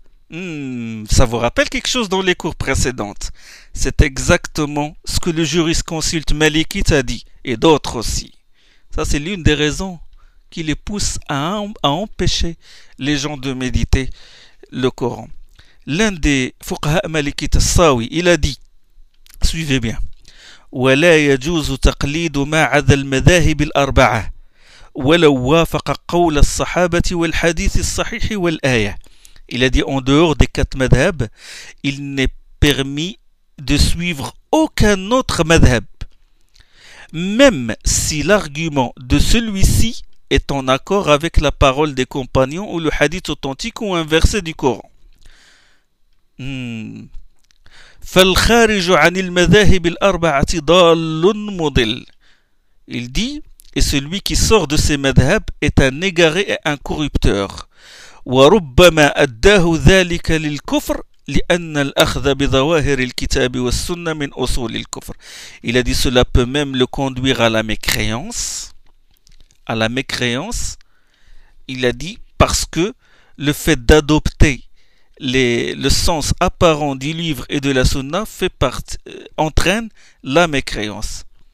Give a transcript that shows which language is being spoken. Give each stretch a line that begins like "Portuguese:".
French: Ça vous rappelle quelque chose dans les cours précédentes? C'est exactement ce que le jurisconsulte Maliki t'a dit, et d'autres aussi. Ça, c'est l'une des raisons qui les pousse à empêcher les gens de méditer le Coran. L'un des fuqaha Maliki Tassawi, il a dit, suivez bien,
Arabic: ولا يجوز تقليد ما عدا المذاهب الأربعة ولو وافق قول الصحابة والحديث الصحيح والآية.
French: Il a dit, en dehors des quatre madhab, il n'est permis de suivre aucun autre madhab, même si l'argument de celui-ci est en accord avec la parole des compagnons ou le hadith authentique ou un verset du Coran.
Arabic: فالخارج عن المذاهب الأربعة ضال مضل.
French: Il dit, et celui qui sort de ses madhab est un égaré et un corrupteur.
Arabic: وربما أداه ذلك للكفر لأن الأخذ بظواهر الكتاب والسنة من أصول الكفر.
French: Il a dit, cela peut même le conduire à la mécréance. À la mécréance. Il a dit, parce que le fait d'adopter le sens apparent du livre et de la sunna entraîne la mécréance.